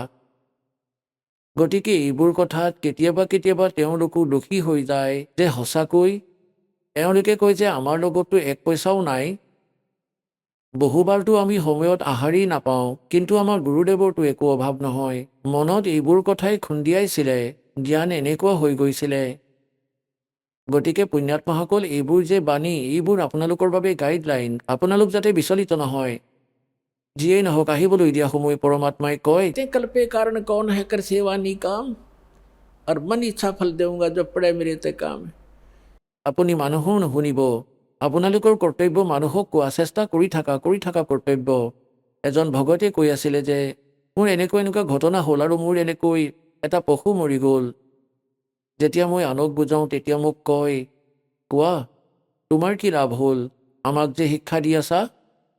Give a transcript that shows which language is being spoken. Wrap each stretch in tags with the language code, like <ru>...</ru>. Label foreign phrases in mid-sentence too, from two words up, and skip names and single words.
<as>গতিকে এইবোৰ কথাত কেতিয়াবা তেওঁলোকো দোষী হৈ যায় যে সঁচাকৈ এওঁলোকে কয় যে আমাৰ লগততো এক পইচাও নাই, বহুবাৰতো আমি সময়ত আহাৰেই নাপাওঁ, কিন্তু আমাৰ গুৰুদেৱৰতো একো অভাৱ নহয়। মনত এইবোৰ কথাই খুন্দিয়াইছিলে, জ্ঞান এনেকুৱা হৈ গৈছিলে। গতিকে পুণ্যাত্মাসকল, এইবোৰ যে বাণী, এইবোৰ আপোনালোকৰ বাবে গাইডলাইন, আপোনালোক যাতে বিচলিত নহয়। যিয়েই নহওক, আহিবলৈ দিয়া সময় পৰমাত্মাই কয়,</as> <hi>कल पे कारण कौन है कर सेवा नी काम और मन इच्छा फल देऊंगा जो पड़े मेरे ते काम।</hi> <as>আপুনি মানুহো নুশুনিব, আপোনালোকৰ কৰ্তব্য মানুহক কোৱা, চেষ্টা কৰি থকা কৰ্তব্য। এজন ভগতে কৈ আছিলে যে মোৰ এনেকুৱা ঘটনা হ'ল আৰু মোৰ এনেকৈ এটা পশু মৰি গ'ল। যেতিয়া মই আনক বুজাওঁ তেতিয়া মোক কয়, কোৱা তোমাৰ কি লাভ হ'ল, আমাক যে শিক্ষা দি আছা?</as>